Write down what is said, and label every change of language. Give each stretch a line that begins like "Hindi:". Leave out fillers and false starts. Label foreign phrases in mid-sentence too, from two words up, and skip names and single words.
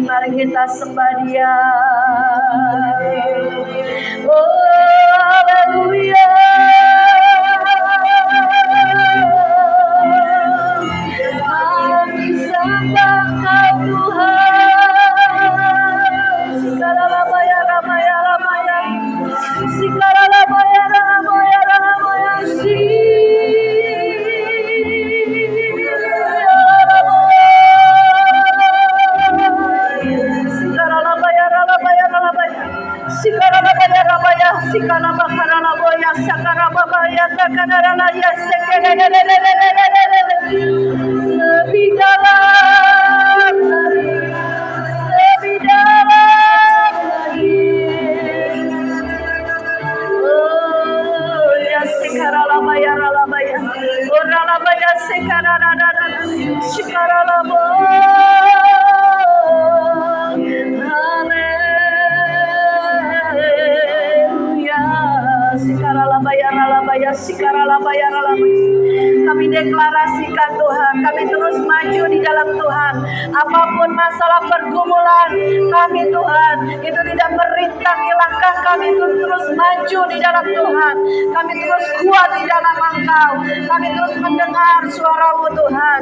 Indonesian: Mari kita sembah Dia.
Latin: Oh, haleluya.
Indonesian: Kami sembah Kau Tuhan. Sikaralabaya ramaya ramaya. Sikaralabaya ramaya ramaya. Sikaralabaya ramaya ramaya. Sikaralabaya ramaya. Sikaralabakaralabaya. Sakarababaya takaralaya. Lebih dalam lagi, lebih dalam lagi. Oh ya sikaralabaya ralabaya. Oh ralabaya sikaralabaya. Sikaralabaya. Haleluya. Sikaralabaya ralabaya. Sikaralabaya ralabaya. Kami deklarasikan Tuhan, kami terus maju di dalam Tuhan. Apapun masalah pergumulan kami Tuhan, itu tidak merintangi langkah kami untuk terus maju di dalam Tuhan. Kami terus kuat di dalam Engkau. Kami terus mendengar suara-Mu Tuhan.